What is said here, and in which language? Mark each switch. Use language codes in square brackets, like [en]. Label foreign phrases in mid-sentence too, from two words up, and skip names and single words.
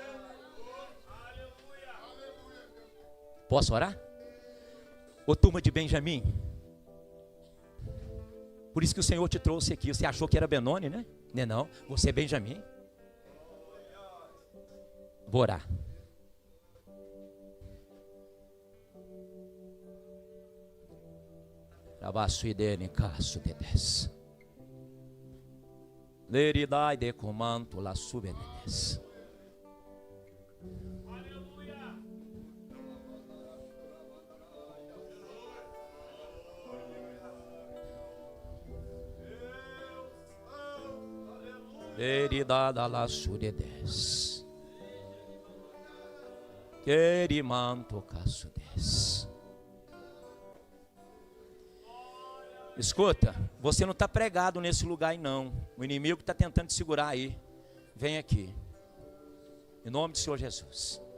[pt] Posso orar? Ô turma de Benjamim, por isso que o Senhor te trouxe aqui. Você achou que era Benoni, né? Não, você é Benjamim. Vou orar. Trabaço idene caso de des. Leridai de comanto la subenes. Eridada la sudedes. Querimanto caçudes. Escuta, você não está pregado nesse lugar aí não. O inimigo está tentando te segurar aí. Vem aqui. Em nome do Senhor Jesus.